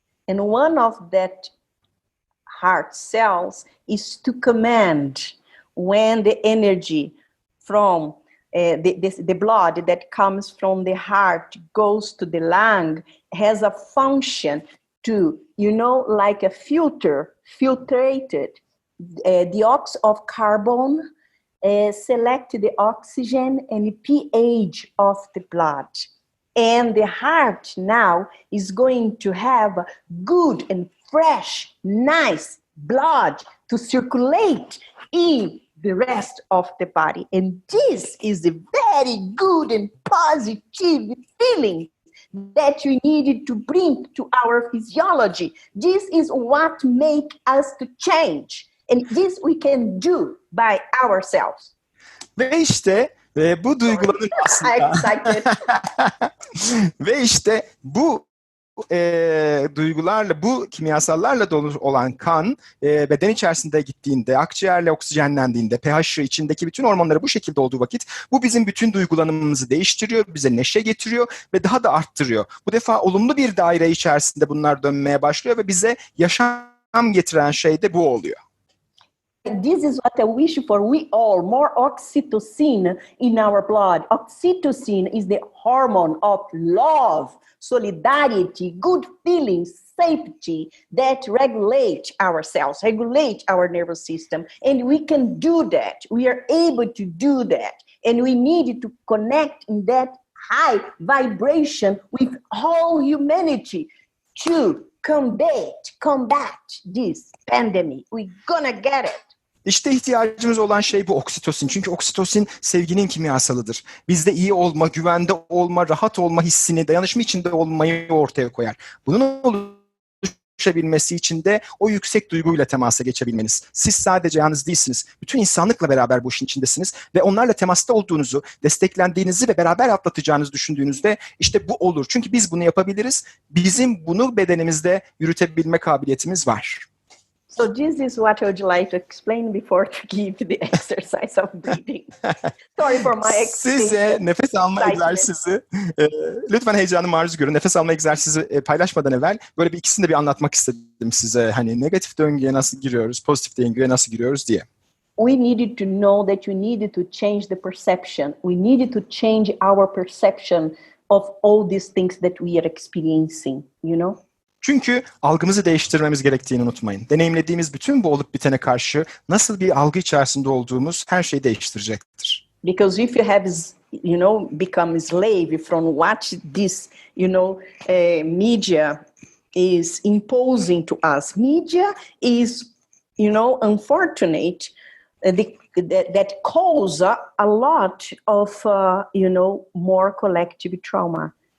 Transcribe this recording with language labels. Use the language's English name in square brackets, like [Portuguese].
[English] And one of that heart cells is to command when the energy from the blood that comes from the heart goes to the lung, has a function to, like a filtrated the ox of carbon, select the oxygen and the pH of the blood. And the heart now is going to have good and fresh, nice blood to circulate in the rest of the body. And this is a very good and positive feeling that we needed to bring to our physiology. This is what makes us to change. And this we can do by ourselves. [Turkish] Ve işte bu duyguların aslında ve işte bu duygularla, bu kimyasallarla dolu olan kan beden içerisinde gittiğinde, akciğerle oksijenlendiğinde, pH'ı içindeki bütün hormonları bu şekilde olduğu vakit bu bizim bütün duygulanımımızı değiştiriyor, bize neşe getiriyor ve daha da arttırıyor. Bu defa olumlu bir daire içerisinde bunlar dönmeye başlıyor ve bize yaşam getiren şey de bu oluyor. [English] This is what I wish for we all, more oxytocin in our blood. Oxytocin is the hormone of love, solidarity, good feelings, safety that regulate our cells, regulate our nervous system. And we can do that. We are able to do that. And we need to connect in that high vibration with whole humanity to combat this pandemic. We're gonna get it. [Turkish] İşte ihtiyacımız olan şey bu oksitosin. Çünkü oksitosin sevginin kimyasalıdır. Bizde iyi olma, güvende olma, rahat olma hissini, dayanışma içinde olmayı ortaya koyar. Bunun oluşabilmesi için de o yüksek duyguyla temasa geçebilmeniz. Siz sadece yalnız değilsiniz. Bütün insanlıkla beraber bu işin içindesiniz ve onlarla temasta olduğunuzu, desteklendiğinizi ve beraber atlatacağınızı düşündüğünüzde işte bu olur. Çünkü biz bunu yapabiliriz. Bizim bunu bedenimizde yürütebilme kabiliyetimiz var. [English] So this is what I would like to explain before to give the exercise of breathing. Sorry for my [Turkish] Size nefes alma egzersizi, lütfen heyecanı maruz görün. Nefes alma egzersizi paylaşmadan evvel böyle bir ikisini de bir anlatmak istedim size. Hani negatif döngüye nasıl giriyoruz, pozitif döngüye nasıl giriyoruz diye. [English] We needed to know that we needed to change the perception. We needed to change our perception of all these things that we are experiencing, [Turkish] Çünkü algımızı değiştirmemiz gerektiğini unutmayın. Deneyimlediğimiz bütün bu olup bitene karşı nasıl bir algı içerisinde olduğumuz her şeyi değiştirecektir. [English] Because if you have, become a slave from what this, media is imposing to us. Media is, unfortunate that cause a lot of, more collective trauma.